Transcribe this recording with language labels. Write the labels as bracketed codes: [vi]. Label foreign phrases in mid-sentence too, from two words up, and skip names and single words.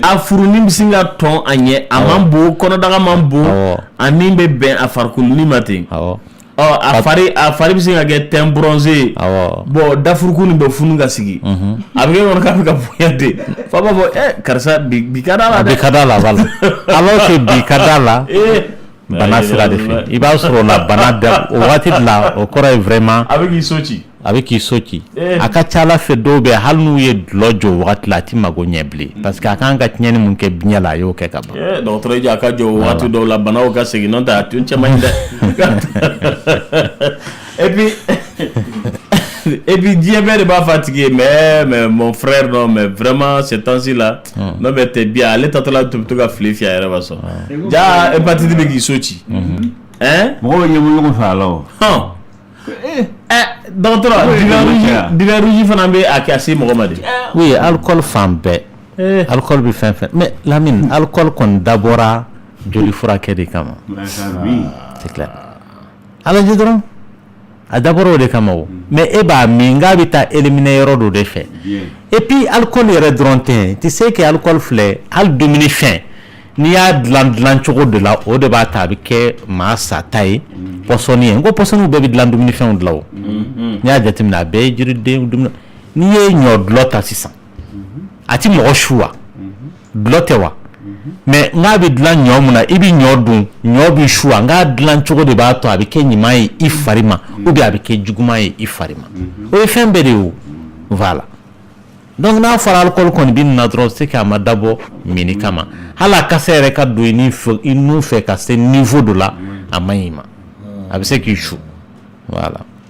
[bm] a furunin bɛ sin ka tɔn a ɲɛ a man bon kɔnɔdaga man bon a nin bɛ bɛn a farikoloni ma ten a fari bɛ sin ka kɛ [fr] teint bronzé [bm] ye bon dafuruku nin bɛ funu ka sigi a bɛ kɛ kɔnɔ k'a bɛ ka bonya ten fa b'a fɔ karisa bi ka d'a la dɛ bi ka d'a la [fr] voilà alors que [bm] bi ka d'a la bana sira de fɛ i b'a sɔrɔ la bana da o waati de la o kɔrɔ ye vraiment a bɛ k'i so ci a ka ca ala fɛ dɔw bɛ hali n'u ye dulɔ jɔ o waati la a ti mago ɲɛ bilen [fr] parce que [bm] a kan ka tiɲɛni mun kɛ biɲɛ la a y'o kɛ ka ban dɔgɔtɔrɔ a ka jɔ o waati dɔw la banaw ka segin n'o tɛ a tun cɛ man ɲi dɛ [fr] et puis Dieu [bm] bɛɛ de b'a fɔ a tigi ye [fr] mais mon frère non mais vraiment ces temps-ci là non mais t'es bien [bm] ale tatɔla to bɛ to ka fili fiyɛ a yɛrɛ b'a sɔn ja hépatite bɛ k'i so ci mɔgɔw bɛ ɲɛbɔ ɲɔgɔn fɛ a la o docteur divers rouge fana bɛ a kɛ a se mɔgɔ ma de oui alcool fan bɛɛ alcool bɛ fɛn fɛn mais Lamine alcool kɔni dabɔra joli furakɛ de kama [fr] c'est clair [bm] alaji dɔrɔn a dabɔra o de kama o mais e b'a min k'a bɛ taa éliminer yɔrɔ dɔ de fɛ [fr] et puis [bm] alcool yɛrɛ dɔrɔn tɛ [fr] tu sais [bm] que alcool filɛ hali dumuni fɛn n'i y'a dilan cogo de la o de b'a ta a bɛ kɛ maa sata ye pɔsɔni ye n ko pɔsɔniw bɛɛ bɛ dilan dumuni fɛnw dilan o n'i y'a jateminɛ a bɛɛ ye jiriden dumuni n'i ye ɲɔ dulɔ ta sisan a ti mɔgɔ su wa dulɔ tɛ wa mais n'a bɛ dilan ɲɔ mun na i bɛ ɲɔ dun ɲɔ bɛ su wa n k'a dilan cogo de b'a to a bɛ kɛ ɲuman ye i fari ma [fr] ou bien [bm] a bɛ kɛ juguman ye i fari ma o ye fɛn bɛɛ de ye o [fr] voilà donc [bm] n'a fɔra alcool kɔni bɛ nin na dɔrɔn [fr] c'est que [bm] a ma dabɔ mini kama hali a kasa yɛrɛ ka don i nun fɛ ka se niveau dɔ la a ma ɲi ma a bɛ se k'i su voilà.